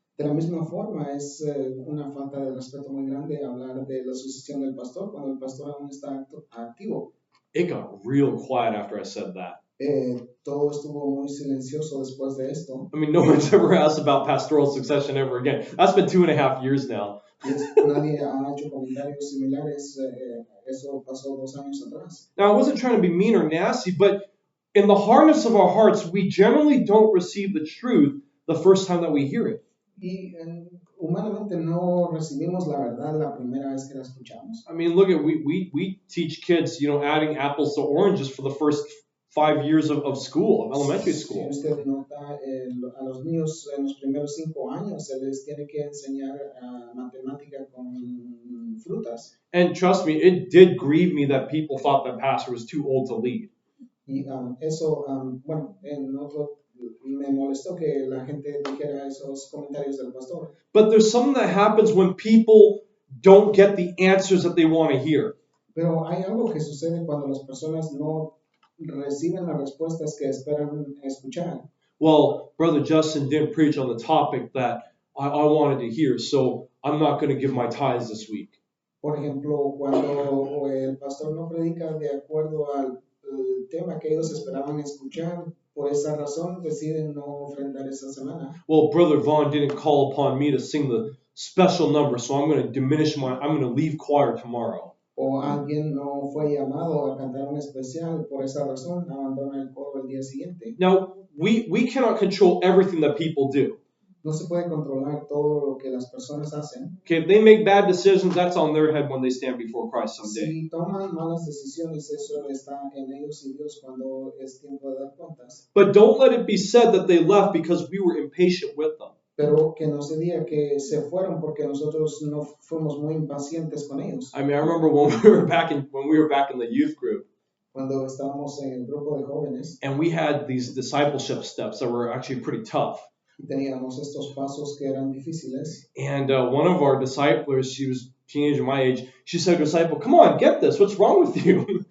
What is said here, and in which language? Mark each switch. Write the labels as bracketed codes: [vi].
[es] De la misma forma, es una falta de respeto muy grande hablar de la sucesión del pastor cuando el pastor aún está activo. [en] It got real quiet after I said that. [es] Todo estuvo muy silencioso después de esto. [en] I mean, no one's ever asked about pastoral succession ever again. That's been 2.5 years now. [es] Nadie ha hecho comentarios similares. Eso pasó 2 años atrás. [en] Now, I wasn't trying to be mean or nasty, but in the hardness of our hearts, we generally don't receive the truth the first time that we hear it. [es] Y humanamente no recibimos la verdad la primera vez que la escuchamos. [en] I mean, look at we teach kids, adding apples to oranges for the first 5 years of school, of elementary school. [es] Si usted nota, a los niños en los primeros 5 años se les tiene que enseñar matemática con frutas. [en] And trust me, it did grieve me that people thought that pastor was too old to lead. [es] Y eso, bueno, me molestó que la gente dijera esos comentarios del pastor. [en] But there's something that happens when people don't get the answers that they want to hear. [es] Pero hay algo que sucede cuando las personas no reciben las respuestas que esperan escuchar. [en] Well, Brother Justin didn't preach on the topic that I wanted to hear, so I'm not going to give my tithes this week. [es] Por ejemplo, cuando el pastor no predica de acuerdo al tema que ellos esperaban escuchar, por esa razón deciden no ofrendar esa semana. [en] Well, Brother Vaughn didn't call upon me to sing the special number, so I'm going to leave choir tomorrow. [es] O alguien no fue llamado a cantar un especial, por esa razón abandona el coro el día siguiente. [en] Now, we cannot control everything that people do. [es] No se puede controlar todo lo que las personas hacen. [en] Okay, if they make bad decisions, that's on their head when they stand before Christ someday. [es] Si toman malas decisiones, eso está en ellos y Dios cuando es tiempo de dar cuentas. [en] But don't let it be said that they left because we were impatient with them. [es] Pero que no se diga que se fueron porque nosotros no fuimos muy impacientes con ellos. [en] I mean, I remember when we were back in the youth group. [es] Cuando estábamos en el grupo de jóvenes. [en] And we had these discipleship steps that were actually pretty tough. [es] Y teníamos estos pasos que eran difíciles. [en] And one of our disciplers, she was a teenager my age, she said to a disciple, "Come on, get this. What's wrong with you?"